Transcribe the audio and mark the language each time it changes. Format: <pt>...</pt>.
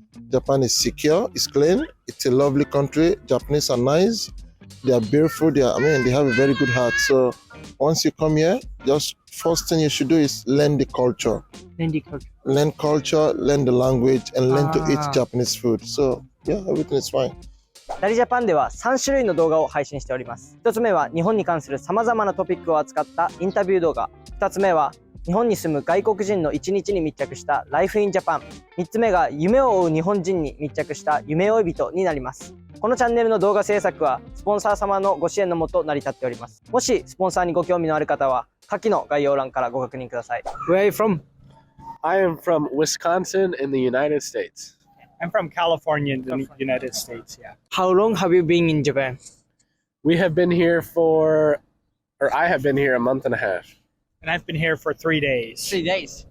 <en>Japan is secure, it's clean, it's a lovely country. Japanese are nice, they are beautiful, they have a very good heart. So once you come here, just first thing you should do is learn the culture. Learn culture, learn the language, and learn to eat Japanese food. So yeah, everything is fine.</en> <ja>ダリジャパンでは3種類の動画を配信しております。1つ目は日本に関するさまざまなトピックを扱ったインタビュー動画。 2つ目は日本に住む外国人の1日に密着したライフインジャパン。 3つ目が夢を追う日本人に密着した夢追い人になります。このチャンネルの動画制作はスポンサー様のご支援のもと成り立っております。もしスポンサーにご興味のある方は下記の概要欄からご確認ください。</ja> <en>Where are you from? I am from Wisconsin in the United States. I'm from California in the United States, yeah. How long have you been in Japan? I have been here a month and a half. And I've been here for 3 days. 3 days?</en>